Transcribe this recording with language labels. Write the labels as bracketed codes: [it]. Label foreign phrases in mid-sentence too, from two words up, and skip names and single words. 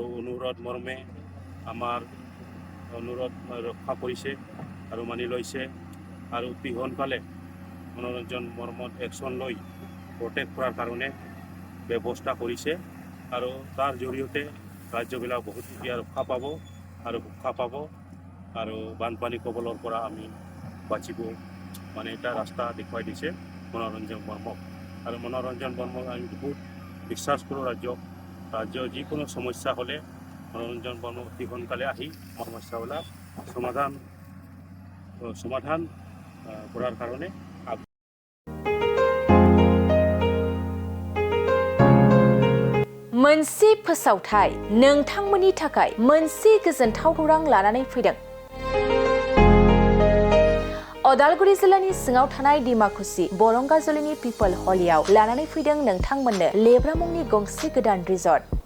[as] অনুৰোধ মৰ্মে আমাৰ অনুৰোধ ৰক্ষা কৰিছে আৰু মানি লৈছে আৰু অতি সোনকালে মনোৰঞ্জন বৰ্মত একশ্যন লৈ প্ৰটেক্ট কৰাৰ কাৰণে ব্যৱস্থা কৰিছে আৰু তাৰ জৰিয়তে ৰাজ্যবিলাক বহুত এতিয়া ৰক্ষা পাব আৰু সুৰক্ষা পাব আৰু বানপানী কবলৰ পৰা আমি বাচিব মানে এটা ৰাস্তা দেখুৱাই দিছে মনোৰঞ্জন বৰ্মক। আৰু মনোৰঞ্জন বৰ্মক আমি বহুত বিশ্বাস কৰোঁ। ৰাজ্যৰ যিকোনো সমস্যা হ'লে মনোৰঞ্জন বৰ্মক অতি সোনকালে আহি সমস্যাবিলাক সমাধান কৰাৰ কাৰণে [brx] मोनसे फोसावथाय नोंथांमोननि थाखाय मोनसे गोजोनथाव खौरां लानानै फैदों। अदालगुरि जिल्लानि सिङाव थानाय डिमाकुसि बरंगाजुलिनि पिपल हलियाव लानानै फैदों नोंथांमोननो लेब्रा मुंनि गंसे गोदान रिजर्ट।